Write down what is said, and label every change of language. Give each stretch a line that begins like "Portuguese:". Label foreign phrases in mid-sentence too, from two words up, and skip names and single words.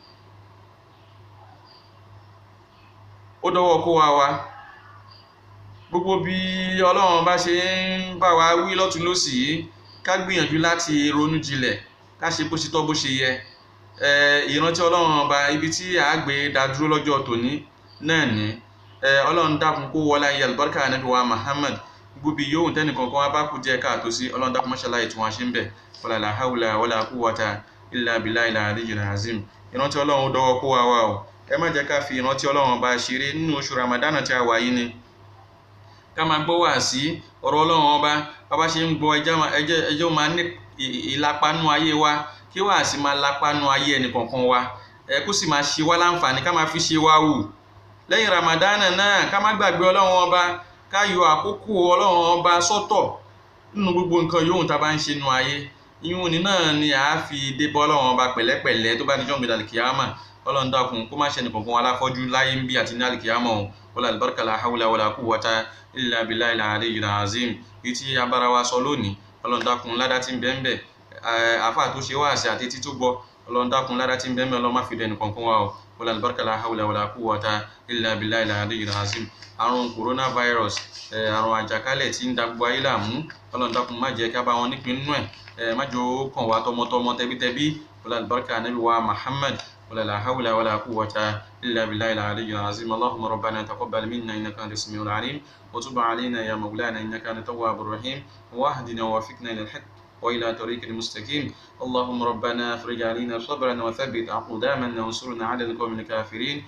Yoruba: Ó dọwọ́ kó wa gbogbo bí Ọlọ́run bá ṣe ń bá wa wí lọ́tùn lósì yìí, ká gbìyànjú láti ronú jinlẹ̀, ká ṣe bó ṣe tọ́ bó ṣe yẹ. Ìrántí Ọlọ́run ọba ibi tí a gbé dá dúró lọ́jọ́ tòní náà ní. Ọlọ́run dákun kó wọlá iye àlùbáríkà Ànábì wa Muhammad. Gbogbo bí yòówù tẹ́nìkankan wá bá kú díẹ̀ káàtó sí, Ọlọ́run dákun máṣàlá ìtún wa ṣe ń bẹ̀.
Arabic: ولا لا حول ولا قوة إلا بالله العلي العظيم.
Yoruba: Ìrántí Ọlọ́run ó dọwọ́ kó wa o. Ẹ má jẹ́ ká fi ìrántí Ọlọ́run ọba ṣeré nínú oṣù Ramadan tí a wà yìí ni. Ká máa gbọ́ wàásí ọ̀rọ̀ Ọlọ́run ọba, bá ṣe ń gbọ́ ẹjọ́ máa ní ìlapa nínú ayé wa, kí wàásí máa lapa nínú ayé ẹnì kọ̀ọ̀kan wa, kó sì máa ṣe wá láǹfààní, ká máa fi ṣe wá wù. Lẹ́yìn Ramadan náà, ká má gbàgbé Ọlọ́run ọba, ká yọ àkókò Ọlọ́run ọba sọ́tọ̀ nínú gbogbo nǹkan yòówù tá bá ń ṣe nínú ayé. Ìyún ni náà ni a fi dé bọ́ Ọlọ́run ọba pẹ̀lẹ́pẹ̀lẹ́ tó bá ní jọ́ǹgbé dàlìkìyámà. Ọlọ́run dákun kó má ṣe ẹnìkankan aláfọ́jú láyé ń bí àti ní àlìkìyámà o.
Arabic: والبركة لا حول ولا قوة إلا بالله العلي العظيم.
Yoruba: Tí a bára wa sọ lónìí, Ọlọ́run dákun ládá tí ń bẹ ń bẹ, àfáà tó ṣe wáàsí àti etí tó gbọ́, Ọlọ́run dákun ládá tí ń bẹ ń bẹ, Ọlọ́run má fi dẹnì kankan wa o.
Arabic: والبركة لا حول ولا قوة إلا بالله العلي العظيم.
Yoruba: Àrùn coronavirus, àrùn àjàkálẹ̀ tí ń da gbogbo ayé láàmú, Ọlọ́run dákun má jẹ́ ká bá wọn nípìn nínú ẹ̀, má jẹ́ ó kàn wá tọmọtọmọ tẹbítẹbí.
Arabic: والبركة
Yoruba: Ànábì wa Muhammad.
Arabic: ولا لا حول ولا قوة إلا بالله العلي العظيم. اللهم ربنا تقبل منا إنك أنت السميع العليم، وتب علينا يا مولانا إنك أنت التواب الرحيم، واهدنا ووفقنا للحق وإلى طريق المستقيم. اللهم ربنا افرج علينا صبرا وثبت أقدامنا وانصرنا على القوم الكافرين.